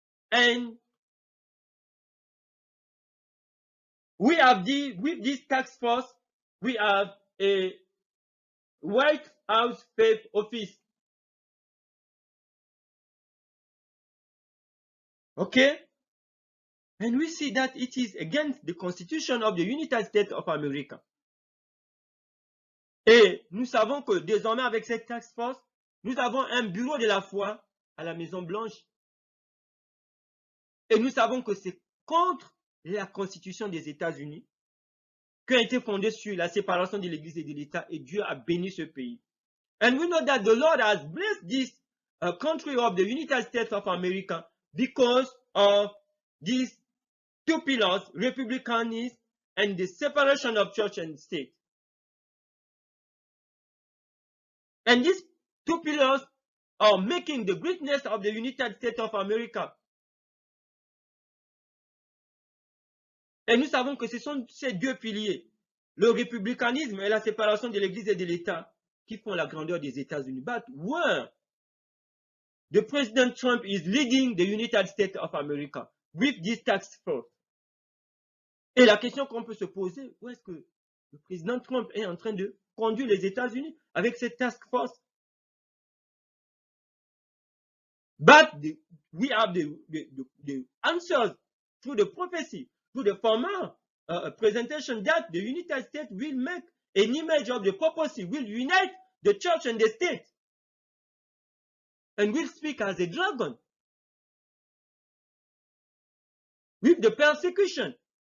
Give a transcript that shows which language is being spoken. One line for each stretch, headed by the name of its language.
English: And we have with this task force, we have a White House faith office. Okay? And we see that it is against the Constitution of the United States of America.
French: Et nous savons que désormais, avec cette task force, nous avons un bureau de la foi à la Maison Blanche. Et nous savons que c'est contre la Constitution des États-Unis qui a été fondée sur la séparation de l'Église et de l'État, et Dieu a béni ce pays.
English: And we know that the Lord has blessed this country of the United States of America because of these two pillars, republicanism and the separation of church and state. And these two pillars are making the greatness of the United States of America.
French: Et nous savons que ce sont ces deux piliers, le républicanisme et la séparation de l'Église et de l'État, qui font la grandeur des États-Unis.
English: But where the President Trump is leading the United States of America with this task force.
French: Et la question qu'on peut se poser, où est-ce que le président Trump est en train de conduire les États-Unis avec cette task force?
English: But we have the answers through the prophecy, through the former presentation that the United States will make an image of the prophecy, will unite the church and the state, and will speak as a dragon with the persecution.